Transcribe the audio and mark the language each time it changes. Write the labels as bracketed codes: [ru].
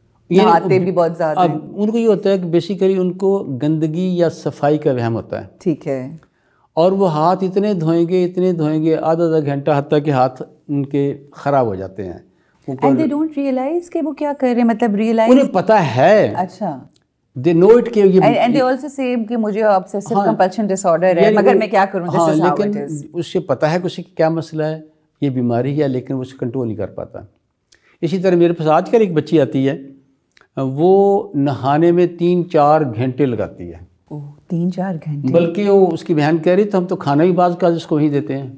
[ur] نہاتے بھی بہت زیادہ. اب ان کو یہ ہوتا ہے کہ بیسیکلی ان کو گندگی یا صفائی کا وہم ہوتا ہے. ٹھیک ہے. اور وہ ہاتھ اتنے دھوئیں گے آدھا گھنٹہ, حتیٰ کہ ہاتھ ان کے خراب ہو جاتے ہیں. [en] And they don't realize [ur] کہ وہ کیا کر رہے ہیں, مطلب ریئلائز انہیں پتہ ہے. اچھا. [en] They know it [ur] کہ یہ [en] and they also say [ur] کہ مجھے [en] obsessive compulsion disorder ہے, [ur] مگر میں کیا کروں, [en] this is how it is. [ur] لیکن اسے پتہ ہے کہ اسے کیا مسئلہ ہے, یہ بیماری ہے, لیکن وہ اسے کنٹرول نہیں کر پاتا. اسی طرح میرے پاس آج کل ایک بچی آتی ہے, وہ نہانے میں 3-4 گھنٹے لگاتی ہے. 3-4 گھنٹے. بلکہ وہ اس کی بہن کہہ رہی تو ہم تو کھانا بھی بعض کا اس کو وہیں دیتے ہیں.